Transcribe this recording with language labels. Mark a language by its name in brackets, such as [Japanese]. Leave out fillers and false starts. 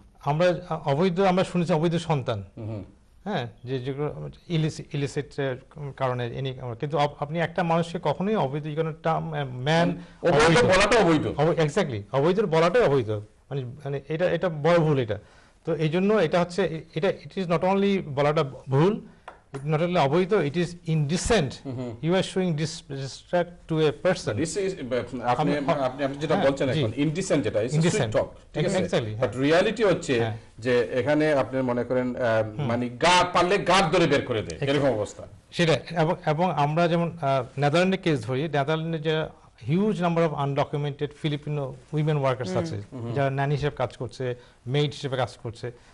[Bangla] আমরা অবৈধ, আমরা শুনেছি অবৈধ সন্তান, হ্যাঁ, যে যেগুলো ইলিসিট কারণে, কিন্তু আপনি একটা মানুষকে কখনোই অবৈধ ম্যান বলাটা অবৈধ, এক্স্যাক্টলি অবৈধ বলাটাই অবৈধ, মানে এটা বড় ভুল। এটা তো এই জন্য এটা হচ্ছে, [English] it is not only [Bangla] বলাটা ভুল, not only অবৈধ, [English] it is indecent. You are showing disrespect to a person. [Bangla] This is আপনি যেটা বলছেন এখন indecent, যেটা [English] is sweet talk, [Bangla] ঠিক আছে, but reality হচ্ছে যে এখানে আপনি মনে করেন মানে গাদ পারলে গাদ ধরে বের করে দেয়, এরকম অবস্থা সেটা। এবং আমরা যেমন নেদারল্যান্ডের কেস ধরি, নেদারল্যান্ডে যে huge number of undocumented Filipino women workers আছে যারা ন্যানি হিসেবে কাজ করছে, মেইড হিসেবে কাজ করছে।